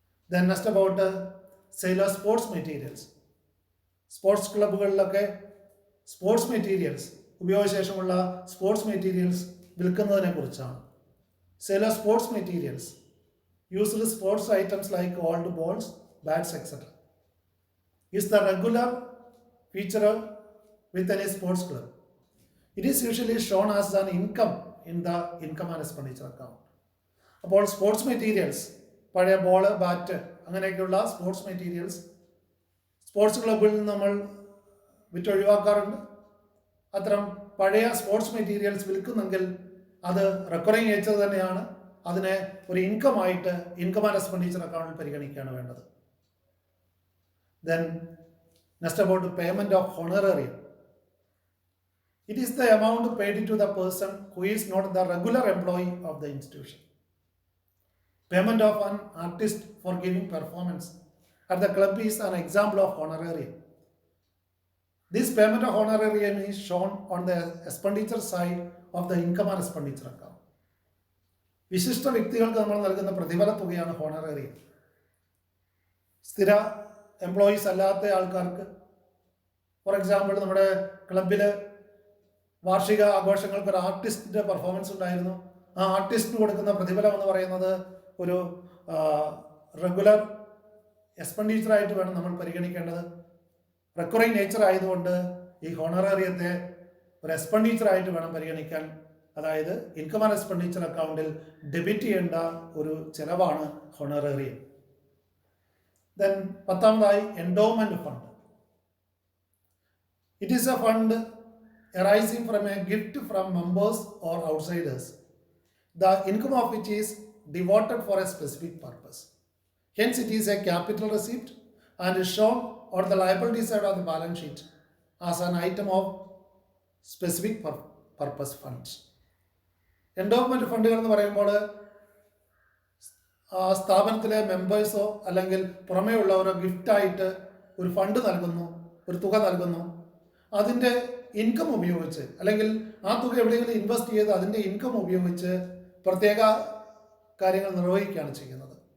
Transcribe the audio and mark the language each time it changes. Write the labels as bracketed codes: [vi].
[en] Then next about sale of sports materials. [ml] Sports ക്ലബ്ബുകളിലൊക്കെ sports materials, ഉപയോഗശേഷമുള്ള sports materials വിൽക്കുന്നതിനെ കുറിച്ചാണ്. [en] Sale of sports materials used sports items like old balls, bats etcetera is the regular feature with any sports club. It is usually shown as an income in the income and expenditure account. [ml] അപ്പോൾ sports materials, പഴയ ball, bat, അങ്ങനെയൊക്കെയുള്ള sports materials sports ക്ലബിൽ നിന്ന് നമ്മൾ വിറ്റൊഴിവാക്കാറുണ്ട്. അത്തരം പഴയ sports materials വിൽക്കുന്നെങ്കിൽ അത് recurring nature തന്നെയാണ്. അതിനെ ഒരു ഇൻകമായിട്ട് ഇൻകം ആൻഡ് എക്സ്പെൻഡിച്ചർ അക്കൗണ്ടിൽ പരിഗണിക്കുകയാണ് വേണ്ടത്. [en] Then next about payment of honorarium. It is the amount paid to the person who is not the regular employee of the institution. Payment of an artist for giving performance at the club is an example of honorarium. This payment of honorarium is shown on the expenditure side of the income and expenditure account. [ml] വിശിഷ്ട വ്യക്തികൾക്ക് നമ്മൾ നൽകുന്ന പ്രതിഫല തുകയാണ് honorarium. സ്ഥിര employees അല്ലാത്ത ആൾക്കാർക്ക്, [en] for example [ml] നമ്മുടെ ക്ലബിൽ വാർഷിക ആഘോഷങ്ങൾക്ക് ഒരു ആർട്ടിസ്റ്റിൻ്റെ പെർഫോമൻസ് ഉണ്ടായിരുന്നു. ആ ആർട്ടിസ്റ്റിന് കൊടുക്കുന്ന പ്രതിഫലം എന്ന് പറയുന്നത് ഒരു റെഗുലർ എക്സ്പെൻഡിച്ചറായിട്ട് വേണം നമ്മൾ പരിഗണിക്കേണ്ടത്. റെക്കറിംഗ് നേച്ചർ ആയതുകൊണ്ട് ഈ ഹോണറേറിയത്തെ ഒരു എക്സ്പെൻഡിച്ചറായിട്ട് വേണം പരിഗണിക്കാൻ. അതായത് ഇൻകം ആൻഡ് എക്സ്പെൻഡിച്ചർ അക്കൗണ്ടിൽ ഡെബിറ്റ് ചെയ്യേണ്ട ഒരു ചെലവാണ് honorarium. Then പത്താമതായി endowment fund. [en] It is a fund arising from a gift from members or outsiders, the income of which is devoted for a specific purpose. Hence it is a capital receipt and is shown on the liability side of the balance sheet as an item of specific purpose funds. [ml] Endowment ഫണ്ടുകൾ എന്ന് പറയുമ്പോൾ സ്ഥാപനത്തിലെ മെമ്പേഴ്സോ അല്ലെങ്കിൽ പുറമേ ഉള്ളവരോ ഗിഫ്റ്റായിട്ട് ഒരു fund നൽകുന്നു, ഒരു തുക നൽകുന്നു. അതിൻ്റെ ഇൻകം ഉപയോഗിച്ച്, അല്ലെങ്കിൽ ആ തുക എവിടെയെങ്കിലും ഇൻവെസ്റ്റ് ചെയ്ത് അതിൻ്റെ ഇൻകം ഉപയോഗിച്ച് പ്രത്യേക കാര്യങ്ങൾ നിർവഹിക്കുകയാണ് ചെയ്യുന്നത്.